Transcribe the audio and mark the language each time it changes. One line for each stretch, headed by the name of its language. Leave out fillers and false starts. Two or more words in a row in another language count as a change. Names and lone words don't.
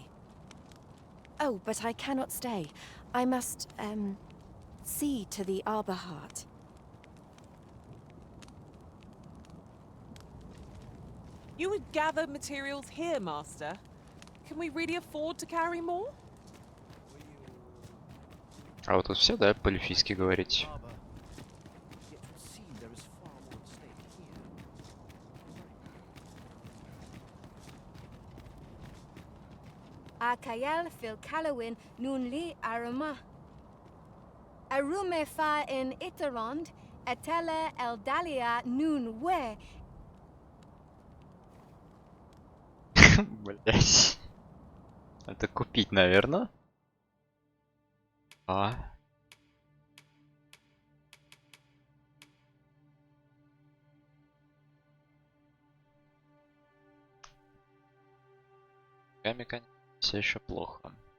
English: Oh, but I cannot stay. I must, see to the Arbor Heart. You would gather materials here, Master. Can we really afford to carry more?
Russian: А вот тут все, да, по-эльфийски говорить. Akayel fil Kalawin nun li arama. Arume fa in Itarond, etele eldalia nun we. Блять. Это купить, наверное. А. Конечно, все еще плохо.